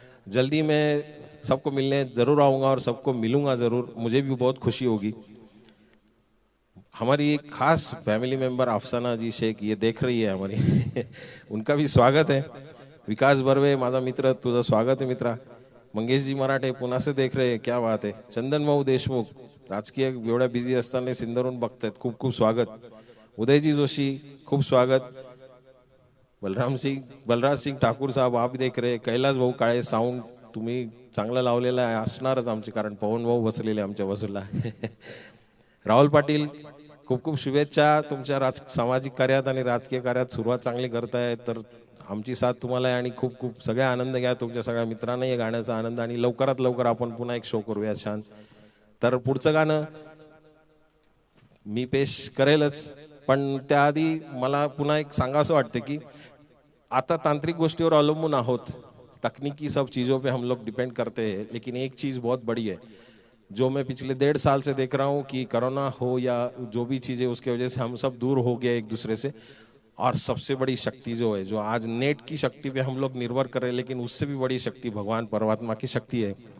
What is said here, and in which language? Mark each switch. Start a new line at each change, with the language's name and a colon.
Hindi: जल्दी मैं सबको मिलने जरूर आऊँगा और सबको मिलूंगा जरूर, मुझे भी बहुत खुशी होगी। हमारी एक खास फैमिली मेंबर अफसाना जी शेख ये देख रही है हमारी उनका भी स्वागत है। विकास बर्वे,
Marathi: माझा मित्र, तुझं स्वागत है मित्रा।
Hindi: मंगेश जी मराठे पुणे से देख रहे हैं, क्या बात है।
Marathi: चंदन भाऊ देशमुख, राजकीय एवढ्या बिझी असताना सिंदरून बघतायत, खूप खूप स्वागत। उदयजी जोशी, खूप स्वागत।
Hindi: बलराज सिंग ठाकूर साहब, आप देख रहे।
Marathi: कैलास भाऊ काळे, साऊंड तुम्ही चांगला लावलेला आहे, असणारच आमचे, कारण पवन भाऊ बसलेले आमच्या बाजूला राहुल पाटील, खूप खूप शुभेच्छा तुमच्या सामाजिक कार्यात आणि राजकीय कार्यात सुरुवात चांगली करताय, तर आमची साथ तुम्हाला आहे आणि खूप खूप सगळ्या आनंद घ्या, तुमच्या सगळ्या मित्रांना या गाण्याचा आनंद, आणि लवकरात लवकर आपण पुन्हा एक शो करूया छान। तर पुढचं गाणं मी पेश करेलच, पण त्याआधी मला पुन्हा एक सांगावंसं वाटतं की आता तांत्रिक गोष्टीवर अवलंबून आहोत,
Hindi: तकनीकी सब चीज़ों पे हम लोग डिपेंड करते हैं, लेकिन एक चीज़ बहुत बड़ी है जो मैं पिछले 1.5 साल से देख रहा हूँ कि कोरोना हो या जो भी चीज़ें, उसके वजह से हम सब दूर हो गए एक दूसरे से। और सबसे बड़ी शक्ति जो है, जो आज नेट की शक्ति पे हम लोग निर्भर कर रहे हैं, लेकिन उससे भी बड़ी शक्ति भगवान परमात्मा की शक्ति है।